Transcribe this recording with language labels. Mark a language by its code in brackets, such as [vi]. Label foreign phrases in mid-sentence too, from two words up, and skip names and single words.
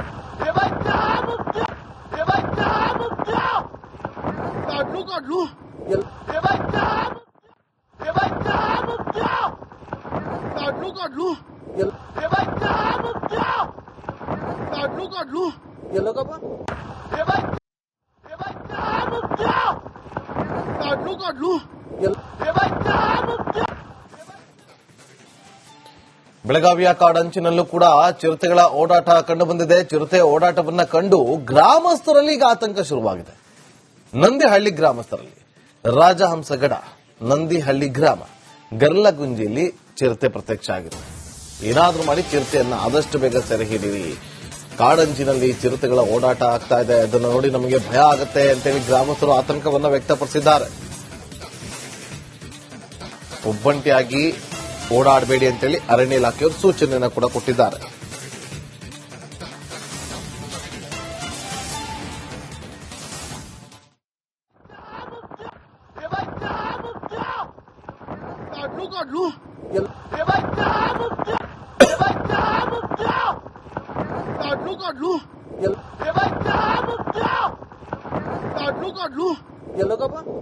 [mr] काढलू हे बाई काढलू हे बाई काढलू गेलो का बा हे बाई काढलू हे बाई [kn] ಬೆಳಗಾವಿಯ ಕಾಡಂಚಿನಲ್ಲೂ ಕೂಡ ಚಿರತೆಗಳ ಓಡಾಟ ಕಂಡುಬಂದಿದೆ. ಚಿರತೆ ಓಡಾಟವನ್ನ ಕಂಡು ಗ್ರಾಮಸ್ಥರಲ್ಲಿ ಈಗ ಆತಂಕ ಶುರುವಾಗಿದೆ. ನಂದಿಹಳ್ಳಿ ಗ್ರಾಮಸ್ಥರಲ್ಲಿ ರಾಜಹಂಸಗಡ ನಂದಿಹಳ್ಳಿ ಗ್ರಾಮ ಗರ್ಲಗುಂಜಿಯಲ್ಲಿ ಚಿರತೆ ಪ್ರತ್ಯಕ್ಷ ಆಗಿದೆ. ಏನಾದ್ರೂ ಮಾಡಿ ಚಿರತೆಯನ್ನ ಆದಷ್ಟು ಬೇಗ ಸೆರೆ ಹಿಡಿಯಿರಿ. ಕಾಡಂಚಿನಲ್ಲಿ ಚಿರತೆಗಳ ಓಡಾಟ ಆಗ್ತಾ ಇದೆ, ಅದನ್ನು ನೋಡಿ ನಮಗೆ ಭಯ ಆಗುತ್ತೆ ಅಂತೇಳಿ ಗ್ರಾಮಸ್ಥರು ಆತಂಕವನ್ನ ವ್ಯಕ್ತಪಡಿಸಿದ್ದಾರೆ. ಒಬ್ಬಂಟಿಯಾಗಿ ಓಡಾಡಬೇಡಿ ಅಂತೇಳಿ ಅರಣ್ಯ ಇಲಾಖೆಯವರು ಸೂಚನೆಯನ್ನು ಕೂಡ ಕೊಟ್ಟಿದ್ದಾರೆ. [mr] काढलू गेलो का बा